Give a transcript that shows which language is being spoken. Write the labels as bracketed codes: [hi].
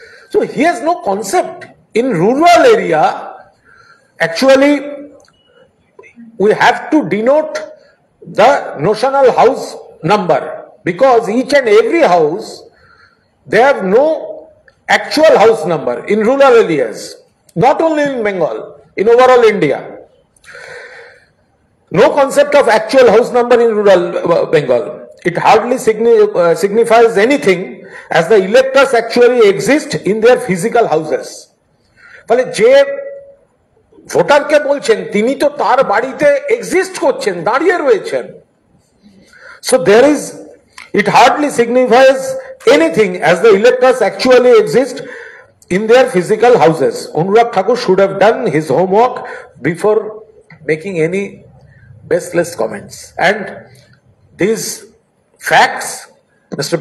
[en] So he has no concept. In rural area, actually, we have to denote the notional house number, because each and every house, they have no actual house number in rural areas, not only in Bengal, in overall India. No concept of actual house number in rural Bengal. It hardly signifies anything, as the electors actually exist in their physical houses. [bn] ফলে যে ভোটারকে বলছেন তিনি তো তার বাড়িতে exist করছেন, দাঁড়িয়ে রয়েছেন। [en] So there is, it hardly signifies anything, as the electors actually exist in their physical houses. Anurag Thakur should have done his homework before making any baseless comments. And these facts Mr.